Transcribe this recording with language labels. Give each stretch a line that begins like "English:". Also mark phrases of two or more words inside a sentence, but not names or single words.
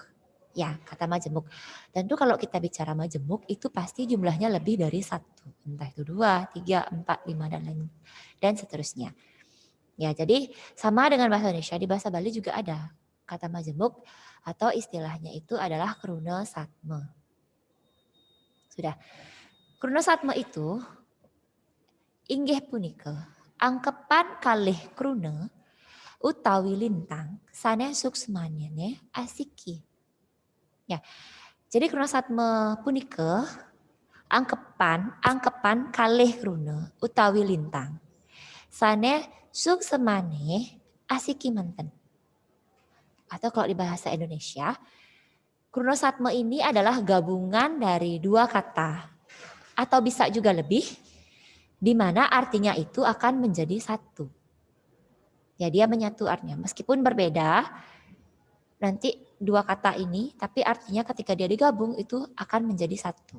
Indonesian: Ya, kata majemuk. Tentu kalau kita bicara majemuk itu pasti jumlahnya lebih dari 1. Entah itu 2, 3, 4, 5 dan lain dan seterusnya. Ya, jadi sama dengan bahasa Indonesia, di bahasa Bali juga ada kata majemuk atau istilahnya itu adalah
Balinese: kruna satme.
Indonesian: Sudah.
Balinese: Kruna satme itu inggih punika angkepan kalih kruna utawi lintang sanes suksmanyane asiki.
Indonesian: Ya.
Balinese: Jadi kruna satme punika angkepan kalih kruna utawi lintang sane suksemane asiki menten.
Indonesian: Atau kalau di bahasa Indonesia,
Balinese: kruna satme
Indonesian: ini adalah gabungan dari dua kata atau bisa juga lebih, di mana artinya itu akan menjadi satu. Ya, dia menyatu artinya. Meskipun berbeda, nanti dua kata ini, tapi artinya ketika dia digabung itu akan menjadi satu.